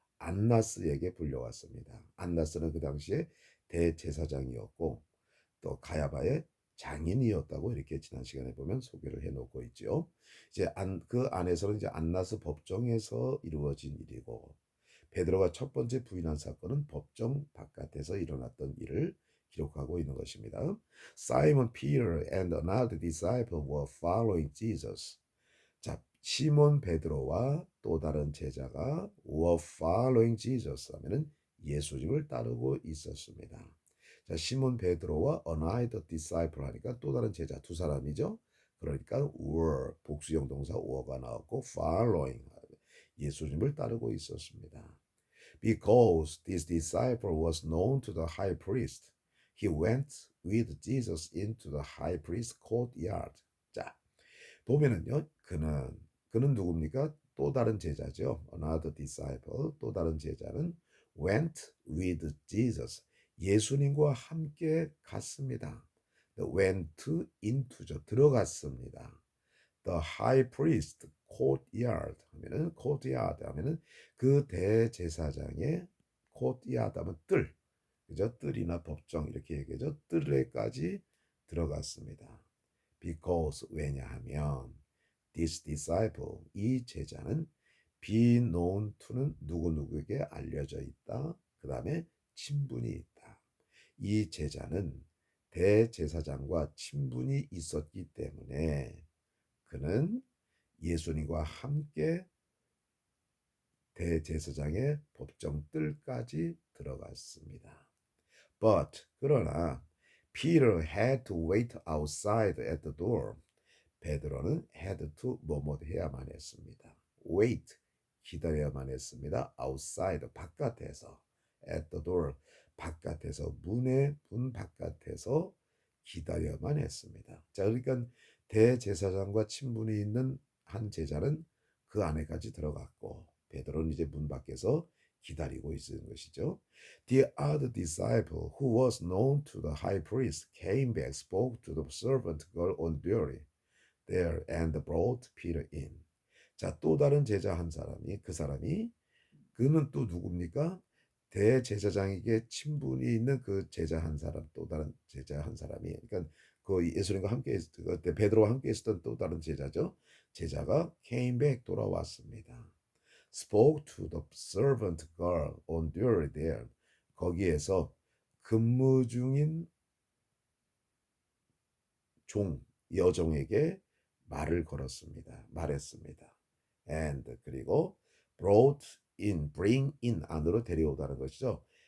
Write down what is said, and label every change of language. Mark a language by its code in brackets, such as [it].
[ko] 안나스에게 불려왔습니다. 안나스는 그 당시에 대제사장이었고 또 가야바의 장인이었다고 이렇게 지난 시간에 보면 소개를 해놓고 있죠. 이제 그 안에서는 이제 안나스 법정에서 이루어진 일이고 베드로가 첫 번째 부인한 사건은 법정 바깥에서 일어났던 일을 기록하고 있는 것입니다. [en] Simon Peter and another disciple were following Jesus. [ko] 자, 시몬 베드로와 또 다른 제자가 [en] were following Jesus [ko] 하면은 예수님을 따르고 있었습니다. 자, 시몬 베드로와 [en] another disciple [ko] 하니까 또 다른 제자 두 사람이죠. 그러니까 were 복수형 동사 were가 나왔고 following 예수님을 따르고 있었습니다. [en] Because this disciple was known to the high priest, he went with Jesus into the high priest's courtyard. [ko] 자, 보면은요, 그는 누굽니까? 또 다른 제자죠. [en] Another disciple, [ko] 또 다른 제자는 [en] went with Jesus. [ko] 예수님과 함께 갔습니다. went into죠. 들어갔습니다. [en] The high priest courtyard [ko] 하면은 courtyard 하면은 그 대제사장의 courtyard 하면 뜰, 그죠? 뜰이나 법정 이렇게 얘기하죠. 뜰에까지 들어갔습니다. Because 왜냐하면 [en] this disciple [ko] 이 제자는 [en] be known to [ko] 는 누구누구에게 알려져 있다. 그 다음에 친분이 있다. 이 제자는 대제사장과 친분이 있었기 때문에 그는 예수님과 함께 대제사장의 법정 뜰까지 들어갔습니다. [en] But [ko] 그러나 [en] Peter had to wait outside at the door. [ko] 베드로는 had to 뭐뭐 해야만 했습니다. wait 기다려야만 했습니다. outside 바깥에서 [en] at the door [ko] 바깥에서 문 바깥에서 기다려야만 했습니다. 자, 그러니까 대제사장과 친분이 있는 한 제자는 그 안에까지 들어갔고 베드로는 이제 문 밖에서 기다리고 있는 것이죠. [en] The other disciple who was known to the high priest came back, spoke to the servant girl on duty there and brought Peter in. [ko] 자, 또 다른 제자 한 사람이 그 사람이 그는 또 누굽니까? 대제사장에게 친분이 있는 그 제자 한 사람, 또 다른 제자 한 사람이 그러니까 그 예수님과 함께 그때 베드로와 함께 있었던 또 다른 제자죠. 제자가 [en] came back [ko] 돌아왔습니다. [en] Spoke to the servant girl on duty there. [ko] 거기에서 근무 중인 종 여종에게 말을 걸었습니다. 말했습니다. And 그리고 [en] brought in, bring in [ko] 안으로 데려오다는 것이죠.